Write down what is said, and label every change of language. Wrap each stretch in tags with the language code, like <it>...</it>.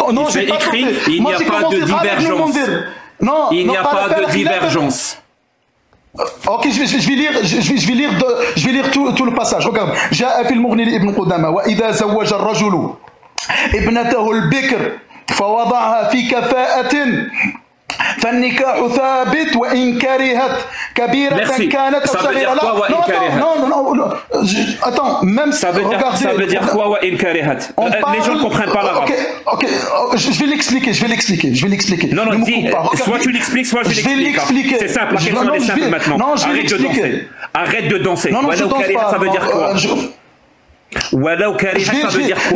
<fr>C'est écrit, il n'y a pas de divergence. Non, il n'y a pas de divergence. Ok, je vais lire tout le passage. Regarde.</fr> <ar>جاء في المغني لابن قدامة وإذا زوج الرجل ابنته البكر فوضعها في كفاءة فالنكاح ثابت وإن كرهت كبيرة كانت أو صغيرة.</ar> <fr>Non, attends, même ça veut dire quoi</fr> <ar>وإن كرهت?</ar> <fr>Les gens ne comprennent pas l'arabe. Ok, je vais l'expliquer. Non, dis, soit tu l'expliques, soit je l'explique. C'est simple, la question est simple maintenant. Arrête de danser. Non, je danse pas. Ça veut dire quoi?</fr> <ar>Walaou karihat,</ar> <fr>ça veut dire quoi?</fr>